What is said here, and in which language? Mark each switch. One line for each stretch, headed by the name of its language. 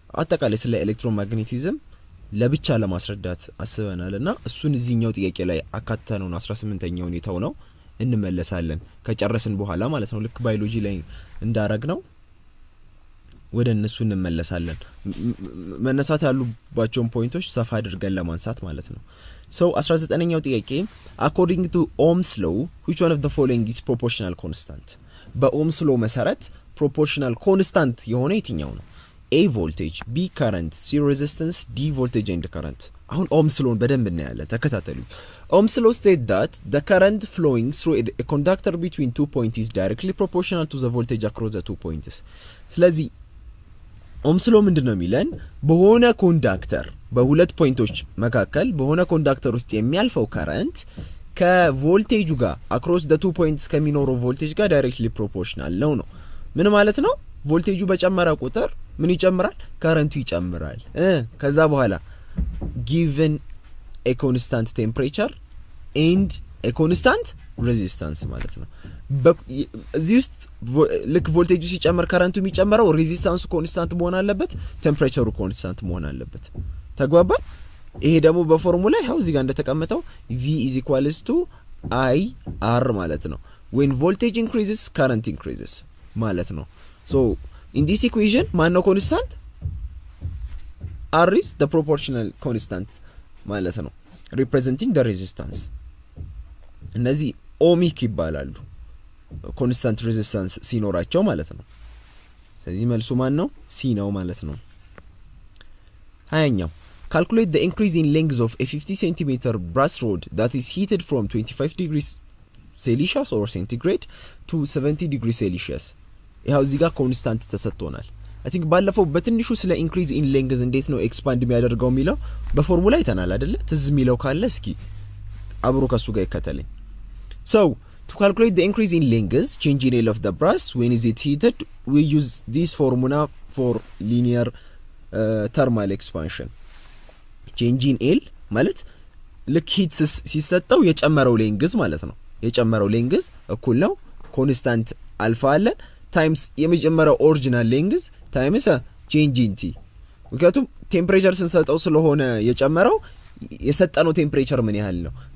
Amharic: አጠቃላይ ስለ ኤሌክትሮማግኔቲዝም ለብቻ ለማስረዳት አስበናልና እሱን እዚህኛው ጥያቄ ላይ አካተነው 18ኛው ሁኔታው ነው እንመለሳለን ከጨረስን በኋላ ማለት ነው። ልክ ባዮሎጂ ላይ እንዳረግ ነው ወደ እነሱ እንመለሳለን። መነሳት ያሉባቸውን ፖይንቶች ሰፋ አድርገን ለማንሳት ማለት ነው።
English: So 19ኛው ጥያቄ according to Ohm's law which one of the following is proportional constant?
Amharic: በኦምስ ሎ መሰረት
English: proportional constant
Amharic: የሆነ የትኛው ነው?
English: A voltage, B current, C resistance, D voltage and current.
Amharic: አሁን ኦምስ ሎን በደንብ እናያለን ተከታተሉ።
English: Ohm's law state that the current flowing through a conductor between two points is directly proportional to the voltage across the two points.
Amharic: ስለዚህ ኦምስ ሎ ምንድነው የሚለን? በሆነ ኮንዳክተር በሁለት ፖይንቶች መካከል በሆነ ኮንዳክተር ውስጥ የሚያልፈው ከረንት ከቮልቴጁ ጋር አክሮስ
English: the two points
Amharic: ከሚኖረው ቮልቴጅ ጋር ዳይሬክትሊ ፕሮፖርሽናል ነው። ምን ማለት ነው? ቮልቴጁ በጨመረ ቁጥር ምን ይጨምራል? ከረንቱ ይጨምራል። ከዛ በኋላ
English: given a constant temperature and a constant resistance
Amharic: ማለት ነው። እዚህ ውስጥ ልክ ቮልቴጁ ሲጨምር ከረንቱ የሚጨምረው ሬዚስታንሱ ኮንስታንት መሆን አለበት፣ ቴምፕሬቸሩ ኮንስታንት መሆን አለበት። ተግባባን? ይሄ ደግሞ በፎርሙላ ይሄው እዚህ ጋር እንደተቀመጠው V = IR ማለት ነው።
English: when voltage increases current increases
Amharic: ማለት ነው።
English: so in this equation
Amharic: ማን ነው ኮንስታንት?
English: R is the proportional constant
Amharic: ማለት ነው
English: representing the resistance።
Amharic: እነዚህ ኦሚክ ይባላሉ ኮንስታንት ሬዚስታንስ ሲኖራቸው ማለት ነው። ስለዚህ መልሱ ማን ነው? ሲ ነው ማለት ነው።
English: 20ኛው calculate the increase in length of a 50 cm brass rod that is heated from 25 degrees Celsius or centigrade to 70 degrees Celsius።
Amharic: ይሄው እዚህ ጋር ኮንስታንት ተሰጥቶናል።
English: I think
Amharic: ባለፈው በትንሹ ስለ
English: increase in length
Amharic: እንዴት ነው ኤክስፓንድ የሚያደርገው የሚለው በፎርሙላ አይተናል አይደለ? ትዝ የሚለው ካለ እስኪ አብሮ ከሱ ጋር ይከተለኝ።
English: So to calculate the increase in length, change in L of the brass when is it heated, we use this formula for linear thermal expansion. change in L
Amharic: ማለት ልክ ሂት ሲሰጠው የጨመረው ሌንግዝ ማለት ነው። የጨመረው ሌንግዝ እኩል ነው ኮንስታንት አልፋ አለን ታይምስ የመጀመሪያው ኦሪጂናል ሌንግዝ ታይምስ
English: change in T።
Amharic: ምክንያቱም ቴምፕሬቸር ስንሰጠው ስለሆነ የጨመረው የሰጠነው ቴምፕሬቸር ምን ያህል ነው?